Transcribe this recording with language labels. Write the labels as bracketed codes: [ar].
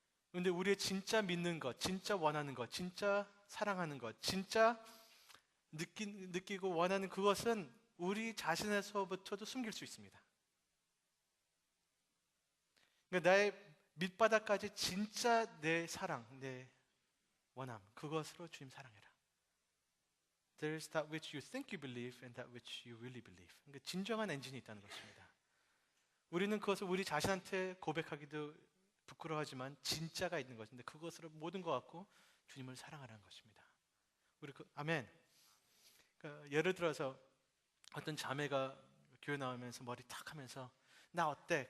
[ko] 그런데 우리의 진짜 믿는 것, 진짜 원하는 것, 진짜 사랑하는 것, 진짜 느끼고 원하는 그것은 우리 자신에서부터도 숨길 수 있습니다. 그러니까 나의 밑바닥까지 진짜 내 사랑, 내 원함, 그것으로 주님 사랑해라. [en] There is that which you think you believe and that which you really believe. [ko] 그러니까 진정한 엔진이 있다는 것입니다. 우리는 그것을 우리 자신한테 고백하기도 부끄러워하지만 진짜가 있는 것인데 그것으로 모든 것 같고 주님을 사랑하라는 것입니다. 우리 아멘. 그러니까 예를 들어서 어떤 자매가 교회 나오면서 머리 탁 하면서 나 어때?